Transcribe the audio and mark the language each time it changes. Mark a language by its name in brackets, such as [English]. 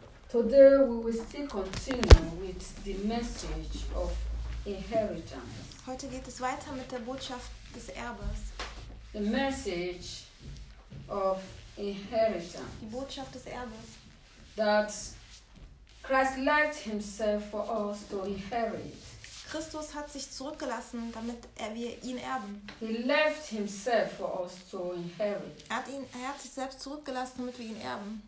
[English] Today we will still continue with the message of inheritance. [German] Heute geht es weiter mit der Botschaft des Erbes. [English] The message of inheritance. [German] Die Botschaft des Erbes. [English] That Christ left himself for us to inherit. [German] Christus hat sich zurückgelassen, damit wir ihn erben. [English] He left himself for us to inherit. [German] Er hat sich selbst zurückgelassen, damit wir ihn erben.